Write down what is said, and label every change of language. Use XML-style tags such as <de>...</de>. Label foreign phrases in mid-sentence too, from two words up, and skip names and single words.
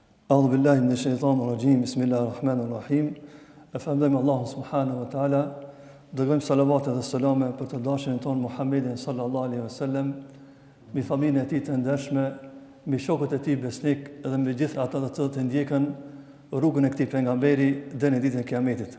<ar>أعوذ بالله من الشيطان الرجيم بسم الله الرحمن الرحيم.</ar> <sq>Falënderojmë Allahun</sq> <ar>سبحانه وتعالى.</ar> <sq>Dërgojmë salavatet dhe selame për të dashurin ton Muhammedin</sq> <ar>صلى الله عليه وسلم,</ar> <sq>mbi familjen e tij të ndershme, mbi shokët e tij besnik dhe mbi gjithë ata të cilët ndjekën rrugën e këtij pejgamberi deri në ditën e Kiametit.</sq>